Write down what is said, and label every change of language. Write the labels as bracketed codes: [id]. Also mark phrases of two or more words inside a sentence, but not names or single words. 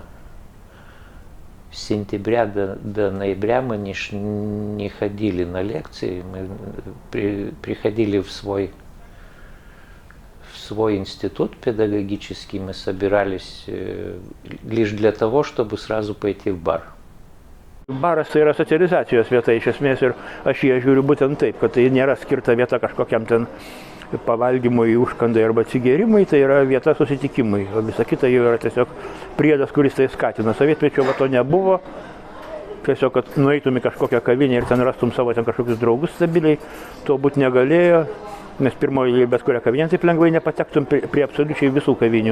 [ru] С сентября до ноября мы не ходили на лекции, мы приходили в свой институт педагогический, мы собирались лишь для того, чтобы сразу пойти в бар. [lt] Baras tai yra socializacijos vieta iš esmės ir aš ją žiūriu būtent taip, kad tai nėra skirta vieta kažkokiam ten pavalgymui, užkandai arba atsigėrimui, tai yra vieta susitikimui, o visa kita jau yra tiesiog priedas, kuris tai skatina. Sovietmečio va to nebuvo, tiesiog, kad nueitum į kažkokią kavinę ir ten rastum savo ten kažkokius draugus stabiliai, to būt negalėjo, nes pirmoji bet kurią kavinę taip lengvai nepatektum prie absoliučiai visų kavinių.